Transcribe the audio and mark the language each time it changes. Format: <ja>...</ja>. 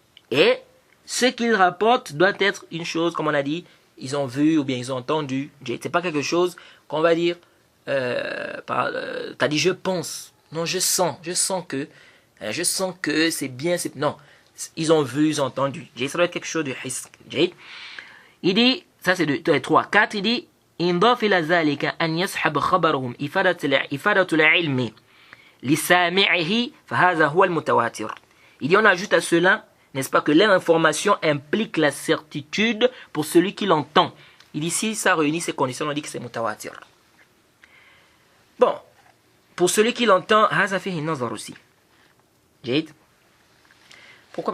<fr>Et ce qu'ils rapportent doit être une chose, comme on a dit, ils ont vu ou bien ils ont entendu. C'est pas quelque chose qu'on va dire, t'as dit je pense, non je sens que c'est bien, non, ils ont vu, ils ont entendu. Ça doit être quelque chose de hisk. Il dit, ça c'est 2, 3, 4, il dit,</fr> <ar>إنضاف إلى ذلك أن يسحب خبرهم إفادة العلم لسامعه فهذا هو المتواتر.</ar> <fr>Il dit on ajoute à cela, n'est-ce pas, que l'information implique la certitude pour celui qui l'entend. Il dit si ça réunit ces conditions, on dit que c'est mutawatir. Bon, pour celui qui l'entend,</fr> <ar>هذا فيه النظر</ar> <fr>aussi. جيد. Pourquoi?</fr>